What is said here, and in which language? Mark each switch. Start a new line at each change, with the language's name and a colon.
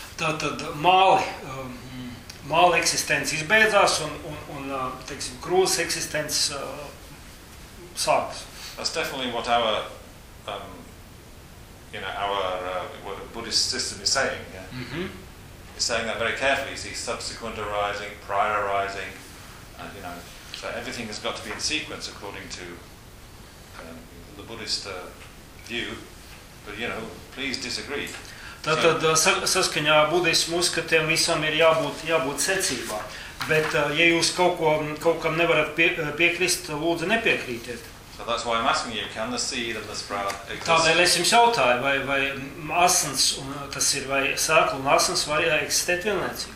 Latvian: Tad māli eksistence izbeidzās un teiksim krūzes eksistence sāks.
English: That's definitely what our, what a Buddhist system is saying. Yeah? Mm-hmm. He's saying that very carefully. He sees subsequent arising, prior arising, and you know, so everything has got to be in sequence according to the Buddhist view. But you know, please disagree.
Latvian: Tātad saskaņā budismu uzskatiem visam ir jābūt secībā. Bet ja jūs kaut kam nevarat piekrist, lūdzu nepiekrītiet.
English: So that's why I'm asking you, can the seed and the sprout exist?
Latvian: Tādēļ es jums jautāju, vai asins, un tas ir, vai sēkla un asins var eksistēt vienlaicīgi?